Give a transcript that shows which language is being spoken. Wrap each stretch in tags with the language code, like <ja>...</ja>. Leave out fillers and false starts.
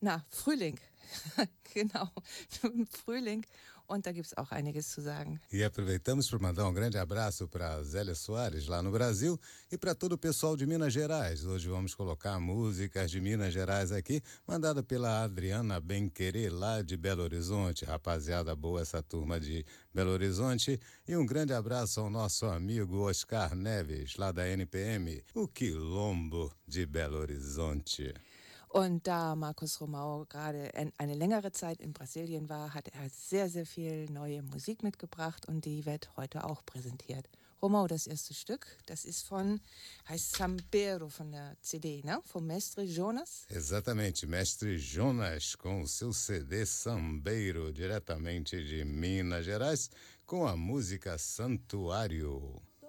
<de>Frühling. Genau, Frühling. Und da gibt's auch einiges zu sagen.</de> <pt>E aproveitamos para mandar um grande abraço para Zélia Soares, lá no Brasil, e para todo o pessoal de Minas Gerais. Hoje vamos colocar músicas de Minas Gerais aqui, mandada pela Adriana Benquerê, lá de Belo Horizonte. Rapaziada boa essa turma de Belo Horizonte. E um grande abraço ao nosso amigo Oscar Neves, lá da NPM, o Quilombo de Belo Horizonte.</pt> <de>Und da Markus Romau gerade eine längere Zeit in Brasilien war, hat er sehr, sehr viel neue Musik mitgebracht und die wird heute auch präsentiert. Romau, das erste Stück, das ist von, heißt Sambero von der CD, ne? Vom Mestre Jonas.</de> <pt>Exatamente, Mestre Jonas com o seu CD Sambero, diretamente de Minas Gerais, com a música Santuário.</pt>